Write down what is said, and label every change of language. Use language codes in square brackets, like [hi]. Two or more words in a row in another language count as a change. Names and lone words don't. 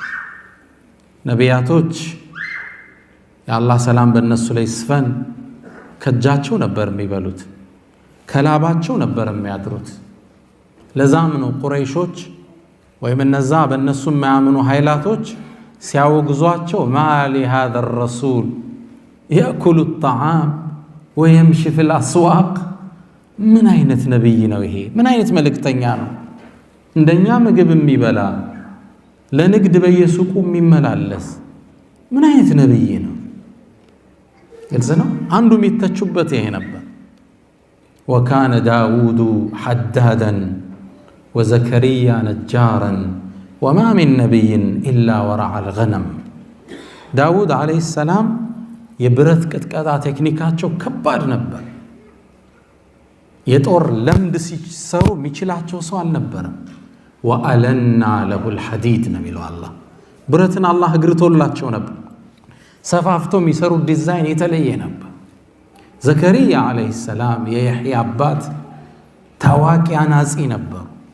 [am] ነቢያቶች የአላህ ሰላም በእነሱ ላይ ይስፈን ከእጃቸው ነበር የሚበሉት፣ ከላባቸው ነበር የሚያድሩት። ለዛም ነው ቁረይሾች ወይም እነዛ በእነሱ የማያምኑ ኃይላቶች ሲያወግዟቸው [ar] مالي هذا الرسول يأكل الطعام ويمشي في الأسواق [am] ምን አይነት ነብይ ነው ይሄ? ምን አይነት መልእክተኛ ነው? እንደኛ ምግብ የሚበላ ለንግድ በየሱቁ የሚመላለስ ምን አይነት ነብይ ነው? ግልጽ ነው። አንዱ የሚተቹበት ይሄ ነበር። [ar] وكان داود حدادا وزكريا نجارا وما من نبي إلا ورع الغنم. داود عليه السلام [am] የብረት ቅጥቃጣ ቴክኒካቸው ከባድ ነበር። የጦር ለምድ ሲሰሩ የሚችላቸው ሰው አልነበረም። [ar] وألنا له الحديد [am] ነው የሚለው አላህ። ብረትን አላህ እግርቶላቸው ነበር። ሰፋፍቶ የሚሰሩ ዲዛይን የተለየ ነበር። ዘከሪያ [ar] عليه السلام [am] የያህያ አባት ታዋቂ አናጺ ነበሩ።